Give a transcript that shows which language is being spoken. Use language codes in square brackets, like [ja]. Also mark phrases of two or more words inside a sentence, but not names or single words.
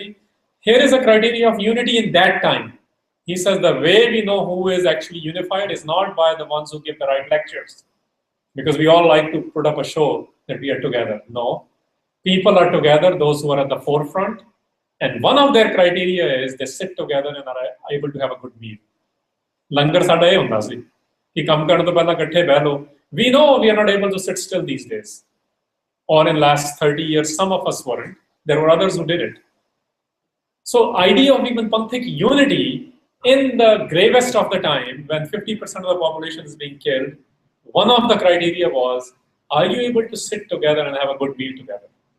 [en] Here is a criteria of unity in that time. He says the way we know who is actually unified is not by the ones who give the right lectures. Because we all like to put up a show that we are together. No. People are together, those who are at the forefront. And one of their criteria is they sit together and are able to have a good meal. [pa] ਲੰਗਰ ਸਾਡਾ ਇਹ ਹੁੰਦਾ ਸੀ ਕਿ ਕੰਮ ਕਰਨ ਤੋਂ ਪਹਿਲਾਂ ਇਕੱਠੇ ਬਹਿ ਲੋ. [en] We know we are not able to sit still these days. Or in last 30 years, some of us weren't. There were others who did it. So idea of even Panthic unity in the gravest of the time, when 50% of the population is being killed, one of the criteria was, are you able to sit together and have a good meal together?